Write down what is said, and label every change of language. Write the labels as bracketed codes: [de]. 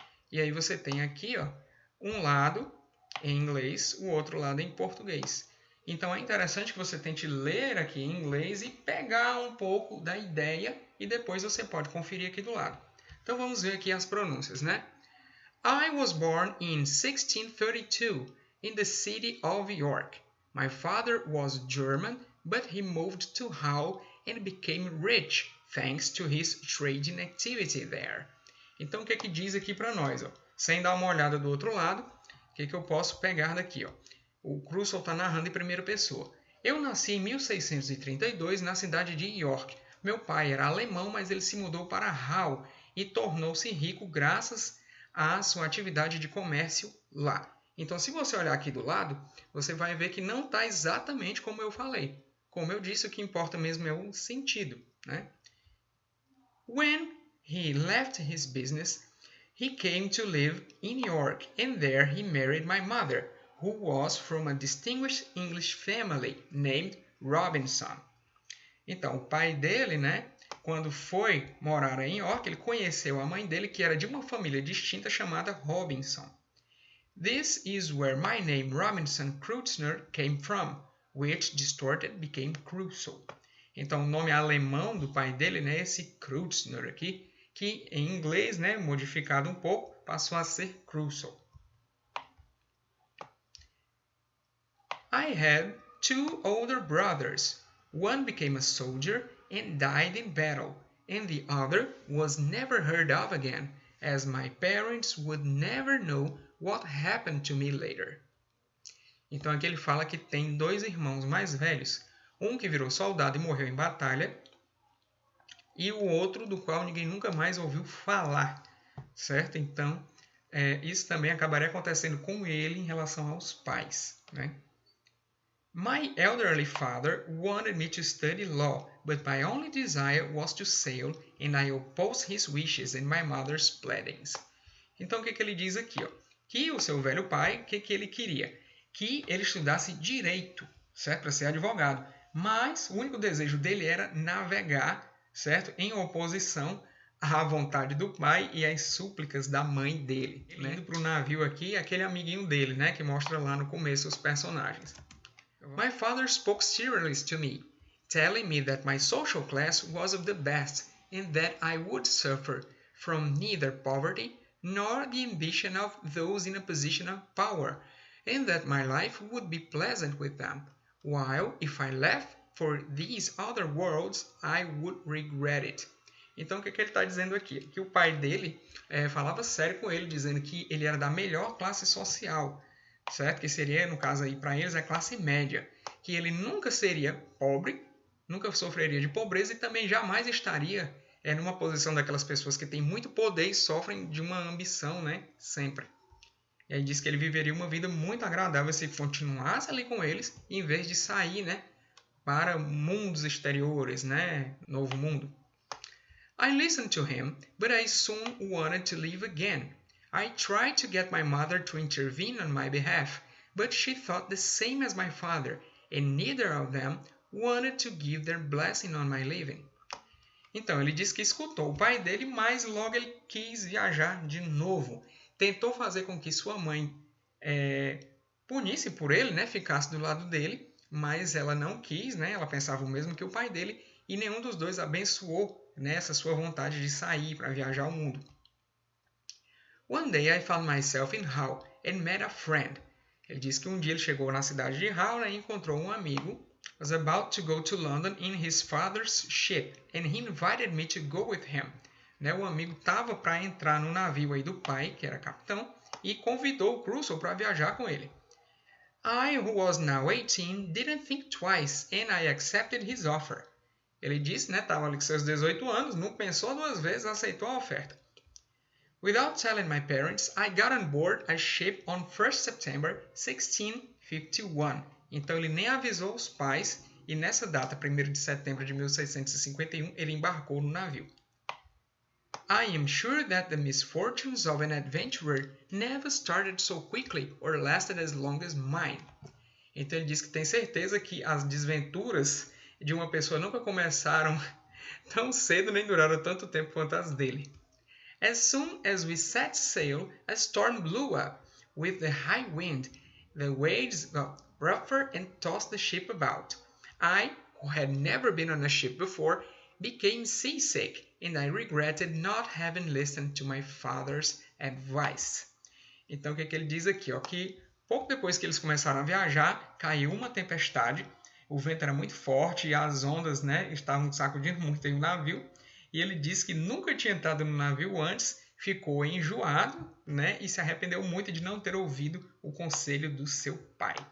[pt] E aí você tem aqui, ó, um lado em inglês, o outro lado em português. Então, é interessante que você tente ler aqui em inglês e pegar um pouco da ideia e depois você pode conferir aqui do lado. Então, vamos ver aqui as pronúncias, né? [en] I was born in 1632 in the city of York. My father was German, but he moved to Hull and became rich thanks to his trading activity there. [pt] Então, o que é que diz aqui para nós? Ó? Sem dar uma olhada do outro lado, o que é que eu posso pegar daqui? Ó? O Crusoe está narrando em primeira pessoa. Eu nasci em 1632 na cidade de York. Meu pai era alemão, mas ele se mudou para Hull e tornou-se rico graças à sua atividade de comércio lá. Então, se você olhar aqui do lado, você vai ver que não está exatamente como eu falei. Como eu disse, o que importa mesmo é o sentido, né? [en] When he left his business, he came to live in York, and there he married my mother, who was from a distinguished English family named Robinson. [pt] Então, o pai dele, né, quando foi morar em York, ele conheceu a mãe dele, que era de uma família distinta chamada Robinson. [en] This is where my name Robinson Crutzner came from, which distorted became Crusoe. [pt] Então, o nome alemão do pai dele, né, esse Crutzner aqui, que em inglês, né, modificado um pouco, passou a ser Crusoe. [en] I had 2 older brothers. One became a soldier and died in battle, and the other was never heard of again, as my parents would never know what happened to me later. [pt] Então aqui ele fala que tem 2 irmãos mais velhos, um que virou soldado e morreu em batalha, e o outro do qual ninguém nunca mais ouviu falar, certo? Então isso também acabaria acontecendo com ele em relação aos pais, né? [en] My elderly father wanted me to study law, but my only desire was to sail, and I opposed his wishes and my mother's pleadings. [pt] Então, o que ele diz aqui? Ó? Que o seu velho pai, o que ele queria? Que ele estudasse direito, certo? Para ser advogado. Mas o único desejo dele era navegar, certo? Em oposição à vontade do pai e às súplicas da mãe dele. Ele indo para o navio aqui, aquele amiguinho dele, né? Que mostra lá no começo os personagens. [en] My father spoke seriously to me, telling me that my social class was of the best and that I would suffer from neither poverty nor the ambition of those in a position of power, and that my life would be pleasant with them, while if I left for these other worlds, I would regret it. [pt] Então, o que ele está dizendo aqui? Que o pai dele falava sério com ele, dizendo que ele era da melhor classe social, certo? Que seria, no caso aí, para eles, a classe média. Que ele nunca seria pobre, nunca sofreria de pobreza e também jamais estaria numa posição daquelas pessoas que têm muito poder e sofrem de uma ambição, né? Sempre. E aí diz que ele viveria uma vida muito agradável se continuasse ali com eles, em vez de sair, né? Para mundos exteriores, né? Novo mundo. [en] I listened to him, but I soon wanted to leave again. I tried to get my mother to intervene on my behalf, but she thought the same as my father, and neither of them wanted to give their blessing on my leaving. [pt] Então, ele disse que escutou o pai dele, mas logo ele quis viajar de novo. Tentou fazer com que sua mãe punisse por ele, né, ficasse do lado dele, mas ela não quis, né, ela pensava o mesmo que o pai dele, e nenhum dos dois abençoou nessa sua vontade de sair para viajar ao mundo. [en] One day I found myself in Hull and met a friend. [pt] Ele disse que um dia ele chegou na cidade de Hull e encontrou um amigo. [en] Was about to go to London in his father's ship, and he invited me to go with him. [pt] Né, o amigo estava para entrar no navio aí do pai, que era capitão, e convidou o Crusoe para viajar com ele. [en] I, who was now 18, didn't think twice, and I accepted his offer. [pt] Ele disse, né, estava ali com seus 18 anos, não pensou 2 vezes, aceitou a oferta. [en] Without telling my parents, I got on board a ship on 1st September 1651. [pt] Então ele nem avisou os pais e nessa data, 1º de setembro de 1651, ele embarcou no navio. [en] I am sure that the misfortunes of an adventurer never started so quickly or lasted as long as mine. [pt] Então ele diz que tem certeza que as desventuras de uma pessoa nunca começaram tão cedo nem duraram tanto tempo quanto as dele. [en] As soon as we set sail, a storm blew up. With the high wind, the waves got rougher and tossed the ship about. I, who had never been on a ship before, became seasick, and I regretted not having listened to my father's advice. [pt] Então, o que ele diz aqui? Ó, que pouco depois que eles começaram a viajar, caiu uma tempestade, o vento era muito forte e as ondas, né, estavam sacudindo muito o navio. E ele disse que nunca tinha entrado no navio antes, ficou enjoado, né, e se arrependeu muito de não ter ouvido o conselho do seu pai.